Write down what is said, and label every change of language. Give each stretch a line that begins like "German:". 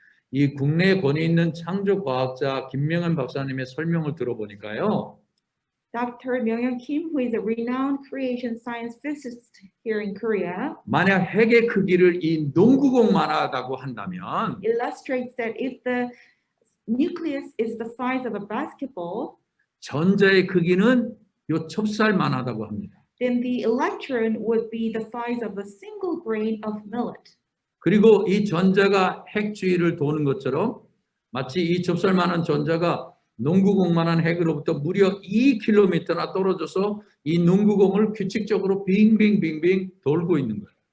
Korean: 이 국내에 권위 있는 창조 과학자 김명현 박사님의 설명을 들어보니까요.
English: Dr. Myung-hyun Kim, who is a renowned creation science physicist here in Korea,
Korean: 만약 핵의 크기를 이 농구공만하다고 한다면
English: illustrates that if the nucleus is the size of a basketball,
Korean: 전자의 크기는 요 찹쌀만하다고 합니다.
English: then the electron would be the size of a single grain of millet.
Korean: 그리고 이 전자가 핵 주위를 도는 것처럼 마치 이 찹쌀만한 전자가 농구공만한 핵으로부터 무려 2km나 떨어져서 이 농구공을 규칙적으로 빙빙빙빙 돌고 있는 거예요.